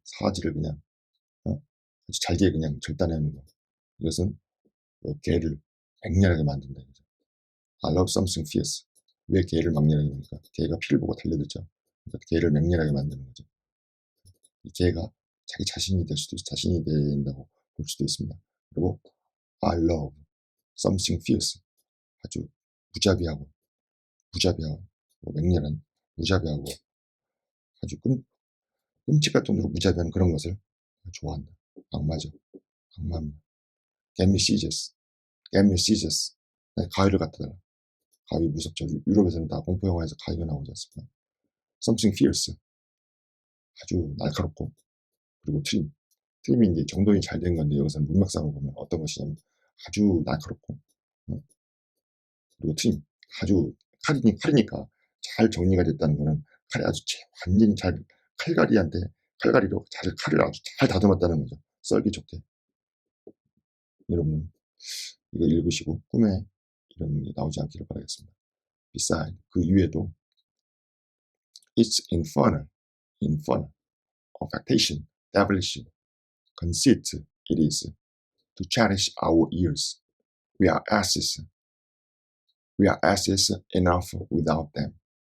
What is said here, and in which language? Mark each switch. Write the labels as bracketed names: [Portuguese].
[Korean] 사지를 그냥, 아주 잘게 그냥 절단해내는 거. 이것은 개를 맹렬하게 만든다. 이거죠. [English] I love something fierce. [Korean] 왜 개를 맹렬하게 만드니까? 개가 피를 보고 달려들죠. 그러니까 개를 맹렬하게 만드는 거죠. 이 개가 자기 자신이 될 수도 자신이 된다고 볼 수도 있습니다. 그리고 [English] I love something fierce. [Korean] 아주 무자비하고, 뭐 맹렬한, 무자비하고 아주 끔찍할 정도로 무자비한 그런 것을 좋아한다. 악마죠. 악마입니다. [English] Get me scissors. Get me scissors. [Korean] 네, 가위를 갖다 달라. 가위 무섭죠. 유럽에서는 다 공포 영화에서 가위가 나오지 않습니까? [English] Something fierce. [Korean] 아주 날카롭고, 그리고 트림. 트림이 이제 정돈이 잘 된 건데 여기서는 문맥상으로 보면 어떤 것이냐면 아주 날카롭고, 그리고 트림. 아주 칼이니까 잘 정리가 됐다는 거는 칼이 아주 완전히 잘 칼갈이로 칼을 아주 잘 다듬었다는 거죠. 썰기 좋게. 여러분 이거 읽으시고 꿈에 이런 게 나오지 않기를 바라겠습니다. [English] Beside, [Korean] 그 위에도 [English] it's infernal, affectation, devilish, conceit it is to cherish our ears. We are asses enough without them.